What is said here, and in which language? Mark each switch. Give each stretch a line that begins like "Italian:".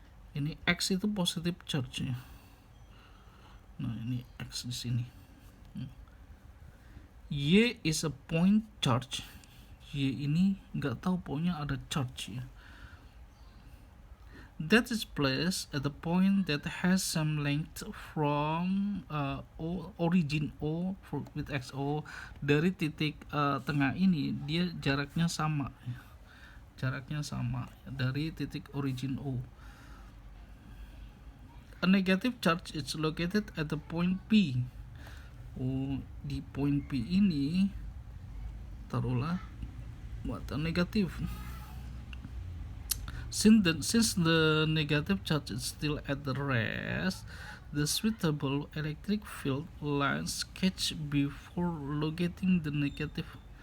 Indonesian: Ini X itu positive charge nya. Nah ini X di sini.
English: Y is a point charge.
Indonesian: Y ini nggak tahu pokoknya ada charge ya.
English: That is placed at the point that has some length from origin O with XO.
Indonesian: Dari titik tengah ini dia jaraknya sama ya. Jaraknya sama dari titik origin O.
English: A negative charge is located at the point P.
Indonesian: Di point P ini taruhlah muatan negatif.
English: Since the negative charge is still at the rest, the suitable electric field lines sketched before locating the negative.